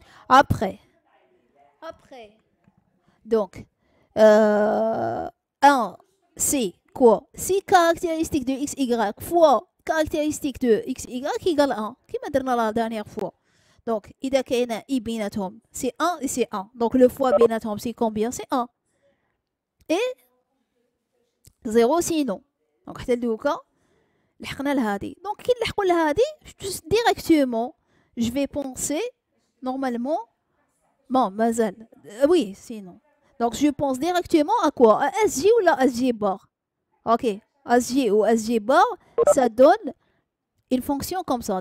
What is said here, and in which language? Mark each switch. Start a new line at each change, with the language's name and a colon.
French: Après, donc, 1, c'est quoi? Si caractéristique de xy fois caractéristique de xy égale 1,
Arabic: كما درنا
French: la dernière fois. Donc,
Arabic: إذا كاين I بيناتهم,
French: c'est 1 et c'est 1. Donc, le fois
Arabic: بيناتهم,
French: c'est combien? C'est 1. Et 0 sinon.
Arabic: Donc, حتى لدوكا لحقنا لهادي.
French: Donc,
Arabic: كي نلحقوا لهادي,
French: directement, je vais penser, normalement, bon,
Arabic: mazal.
French: Oui, sinon. Donc, je pense directement à quoi? À SJ ou à SJ bar? Ok, SJ ou SJ bar, ça donne une fonction comme ça.